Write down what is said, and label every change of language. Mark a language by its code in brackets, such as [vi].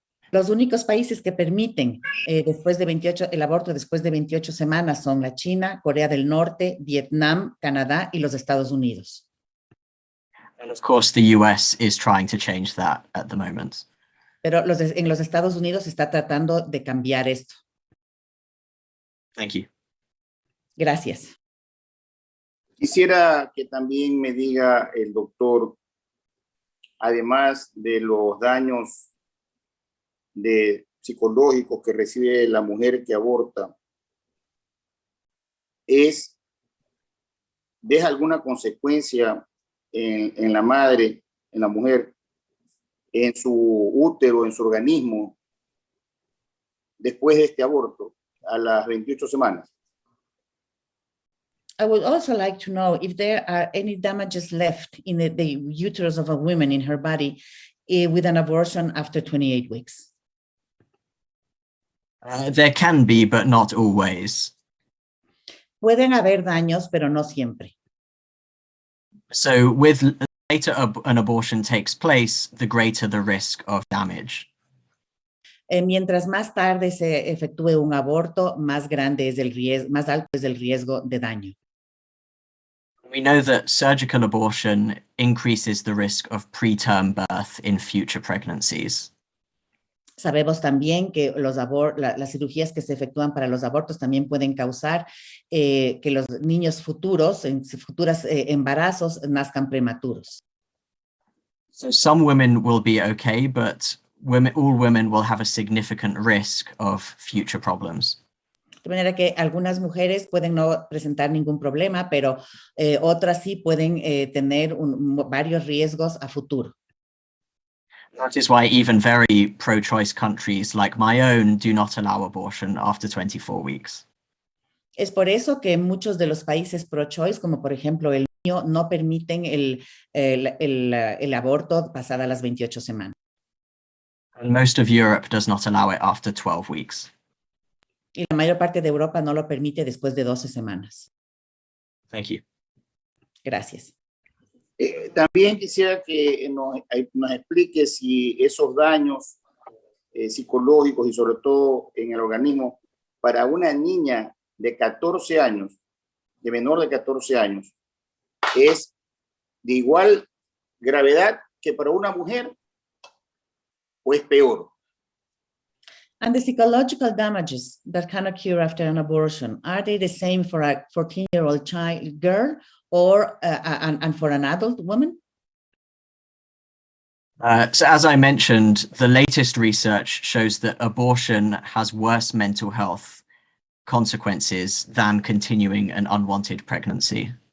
[es] Los únicos países que permiten el aborto después de 28 semanas son la China, Corea del Norte, Vietnam, Canadá y los Estados Unidos. [en] And of course, the US is trying to change that at the moment. [es] Pero en los Estados Unidos se está tratando de cambiar esto. [en] Thank you. [es] Gracias. Quisiera que también me diga el doctor, además de los daños psicológicos que recibe la mujer que aborta, ¿deja alguna consecuencia en la madre, en la mujer, en su útero, en su organismo, después de este aborto, a las 28 semanas? [en] I would also like to know if there are any damages left in the uterus of a woman in her body with an abortion after 28 weeks. There can be, but not always. [es] Pueden haber daños, pero no siempre. [en] So with later an abortion takes place, the greater the risk of damage. [es] Mientras más tarde se efectúe un aborto, más grande es el riesgo, más alto es el riesgo de daño. [en] We know that surgical abortion increases the risk of preterm birth in future pregnancies. [es] Sabemos también que las cirugías que se efectúan para los abortos también pueden causar que los niños futuros, en futuros embarazos, nazcan prematuros. [en] So some women will be okay, but all women will have a significant risk of future problems. [es] De manera que algunas mujeres pueden no presentar ningún problema, pero otras sí pueden tener varios riesgos a futuro. [en] That is why even very pro-choice countries like my own do not allow abortion after 24 weeks. [es] Es por eso que muchos de los países pro-choice, como por ejemplo el mío, no permiten el aborto pasada las 28 semanas. [en] And most of Europe does not allow it after 12 weeks. [es] Y la mayor parte de Europa no lo permite después de 12 semanas. [en] Thank you. [es] Gracias. También quisiera que nos explique si esos daños psicológicos y sobre todo en el organismo para una niña de 14 años, de menor de 14 años, es de igual gravedad que para una mujer o es peor. [en] And the psychological damages that can occur after an abortion, are they the same for a 14-year-old girl or and for an adult woman? So as I mentioned, the latest research shows that abortion has worse mental health consequences than continuing an unwanted pregnancy.